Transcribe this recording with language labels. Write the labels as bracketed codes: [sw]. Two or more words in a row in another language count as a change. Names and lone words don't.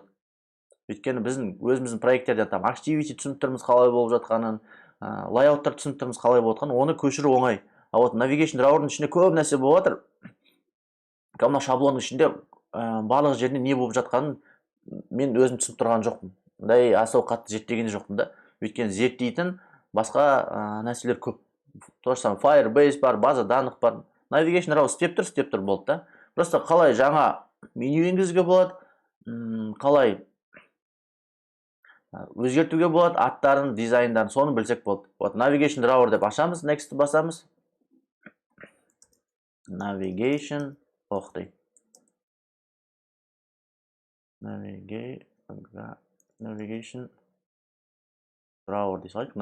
[kk] Өйткені біздің өзіміздің проекттерде там Activity түсініп тұрмыз қалай болып жатқанын, лайауттар түсініп тұрмыз қалай болып жатқанын, оны көшіру оңай. [ru] А вот [kk] Navigation Drawer'дың ішінде көп нәрсе болып жатыр. Мына шаблонның ішінде барлық жерде не болып жатқанын мен өзім түсініп тұрған жоқпын. Дай асау қатты зерттеген жоқпын да. Өйткені зерттейтін басқа нәрселер көп. [ru] То же самое [kk] Firebase бар, [ru] база данных [kk] бар. Navigation Drawer істеп тұр болды да. Просто қалай жаңа меню енгізуге болады, қалай өзгертуге болады, аттарын, дизайндарын, соны білсек болды. Вот Navigation Drawer деп ашамыз, Next басамыз. Navigation, Navigation Drawer дей салайық.